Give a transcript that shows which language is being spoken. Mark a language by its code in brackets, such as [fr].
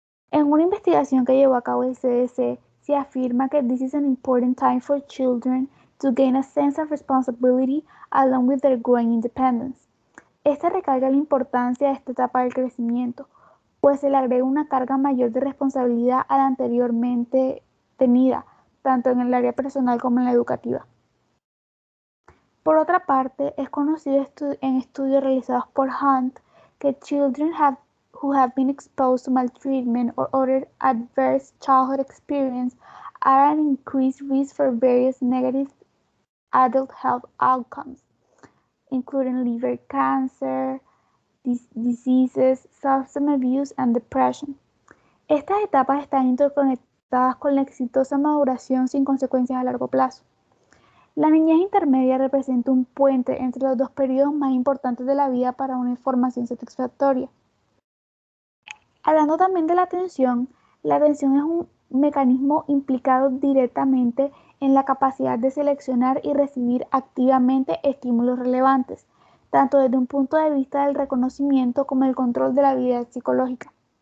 [es] En una investigación que llevó a cabo el CDC, se afirma que [en] this is an important time for children to gain a sense of responsibility along with their growing independence. [es] Esta recarga la importancia de esta etapa del crecimiento, pues se le agrega una carga mayor de responsabilidad a la anteriormente tenida, tanto en el área personal como en la educativa. Por otra parte, es conocido en estudios realizados por Hunt que [en] children who have been exposed to maltreatment or other adverse childhood experience are at increased risk for various negative adult health outcomes, including liver cancer, diseases, substance abuse, and depression. [es] Estas etapas están interconectadas con la exitosa maduración sin consecuencias a largo plazo. La niñez intermedia representa un puente entre los dos periodos más importantes de la vida para una formación satisfactoria. Hablando también de la atención es un mecanismo implicado directamente en la capacidad de seleccionar y recibir activamente estímulos relevantes, tanto desde un punto de vista del reconocimiento como el control de la habilidad psicológica.